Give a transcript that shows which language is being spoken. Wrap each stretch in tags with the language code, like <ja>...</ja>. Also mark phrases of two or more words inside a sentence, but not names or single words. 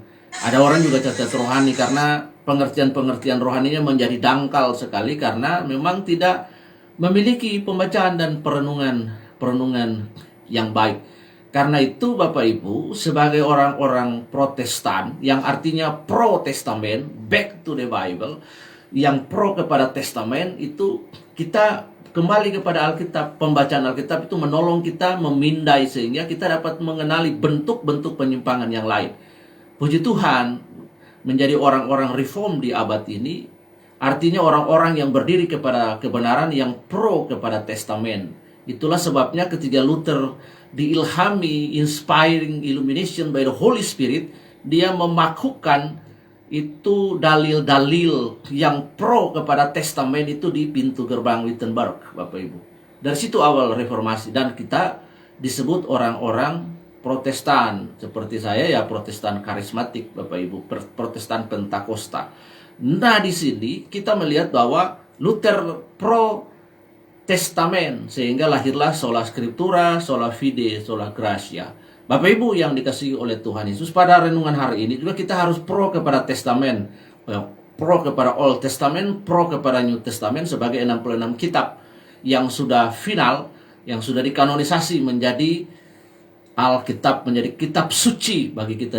<id>Ada orang juga cacat rohani karena pengertian-pengertian rohaninya menjadi dangkal sekali karena memang tidak memiliki pembacaan dan perenungan yang baik. Karena itu Bapak Ibu, sebagai orang-orang Protestan yang artinya pro testamen,</id> <en>back to the Bible,</en> <id>yang pro kepada testamen, itu kita kembali kepada Alkitab. Pembacaan Alkitab itu menolong kita memindai sehingga kita dapat mengenali bentuk-bentuk penyimpangan yang lain. Puji Tuhan, menjadi orang-orang reform di abad ini artinya orang-orang yang berdiri kepada kebenaran, yang pro kepada testamen. Itulah sebabnya ketika Luther diilhami,</id> <en>inspiring illumination by the Holy Spirit,</en> <id>dia memakukan itu dalil-dalil yang pro kepada testamen itu di pintu gerbang Wittenberg, Bapak Ibu. Dari situ awal reformasi, dan kita disebut orang-orang Protestan. Seperti saya ya Protestan karismatik, Bapak Ibu, Protestan Pentakosta. Nah, di sini kita melihat bahwa Luther pro testamen, sehingga lahirlah</id> <la>sola scriptura, sola fide, sola gratia.</la> <id>Bapak Ibu yang dikasihi oleh Tuhan Yesus, pada renungan hari ini juga kita harus pro kepada testamen, pro kepada</id> <en>Old Testament,</en> <id>pro kepada</id> <en>New Testament</en> <id>sebagai 66 kitab yang sudah final, yang sudah dikanonisasi menjadi Alkitab, menjadi kitab suci bagi kita.</id>